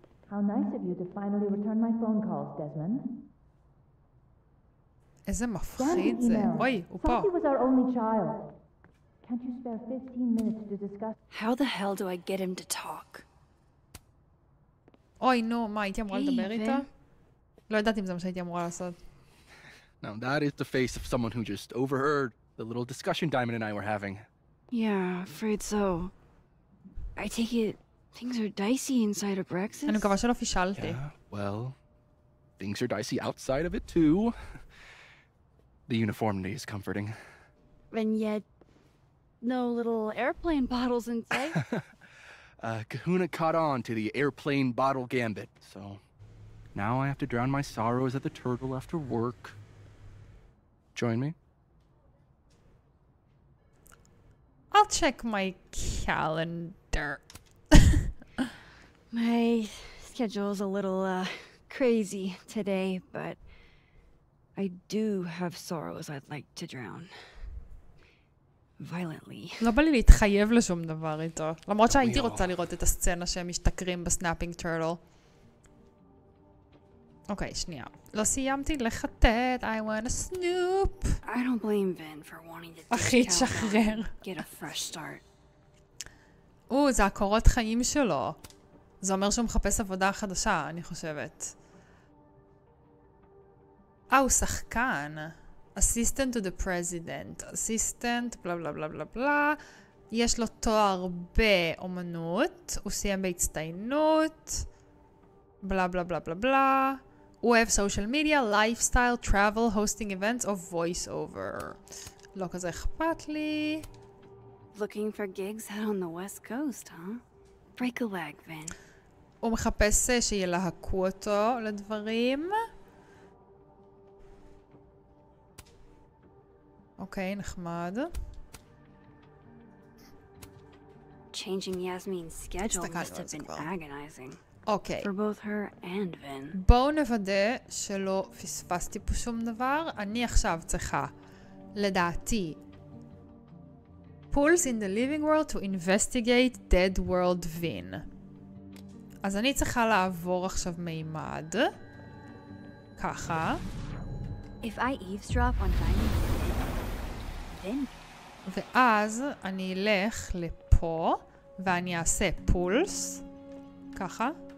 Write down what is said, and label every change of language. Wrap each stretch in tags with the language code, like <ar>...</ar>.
<en>How nice of you to finally return my phone calls, Desmond.</en> <he>איזה מפחיד זה. אוי, הוא פה.</he> <en>Sophie was our only child. Can't you spare 15 minutes to discuss? How the hell do I get him to talk?</en> <he>אוי, נו, מה, הייתי אמורה לדבר איתו? לא ידעתי אם זה מה שהייתי אמורה לעשות.</he> <en>Now that is the face of someone who just overheard the little discussion Diamond and I were having. Yeah, afraid so. I take it things are dicey inside of Brexit.</en> <he>אני מקווה שלא פישלתי.</he> <en>Yeah, well, things are dicey outside of it too. The uniformity is comforting. And yet, no little airplane bottles in sight. Kahuna caught on to the airplane bottle gambit, so now I have to drown my sorrows at the turtle after work. Join me? I'll check my calendar. My schedule's a little crazy today, but I do have sorrows I'd like to drown. Violently.</en> <he>לא בא לי להתחייב לשום דבר איתו. למרות שהייתי רוצה לראות את הסצנה שהם משתכרים בסנאפינג טרטל. אוקיי, שנייה. לא סיימתי לחטט.</he> <en>I want a snoop. I don't blame Vin for wanting to</en> <he>אחי, תשחרר.</he> <en>get a fresh start.</en> <he>זה הקורות חיים שלו. זה אומר שהוא מחפש עבודה חדשה, אני חושבת. הוא שחקן.</he> <en>Assistant to the President. Assistant,</en> <he>בלה בלה בלה בלה בלה. יש לו תואר באומנות. הוא סיים בהצטיינות. בלה בלה בלה בלה בלה. הוא אוהב</he> <en>social media, lifestyle, travel, hosting events</en> <he>או</he> <en>voice over.</en> <he>לא כזה אכפת לי.</he> <en>Looking for gigs out on the west coast, huh? Break a leg, Vin.</en> <he>הוא מחפש שילהקו אותו לדברים. אוקיי, נחמד.</he> <en>Changing Yasmin's schedule must have been agonizing.</en> <he>אוקיי.</he> <en>For both her and Vin.</en> <he>בואו נוודא שלא פספסתי פה שום דבר. אני עכשיו צריכה, לדעתי,</he> <en>pulls in the living world to investigate dead world Vin.</en> <he>אז אני צריכה לעבור עכשיו מימד. ככה.</he> <en>If I eavesdrop on Diamond, then...</en> <he>ואז אני אלך לפה, ואני אעשה פולס, ככה.</he>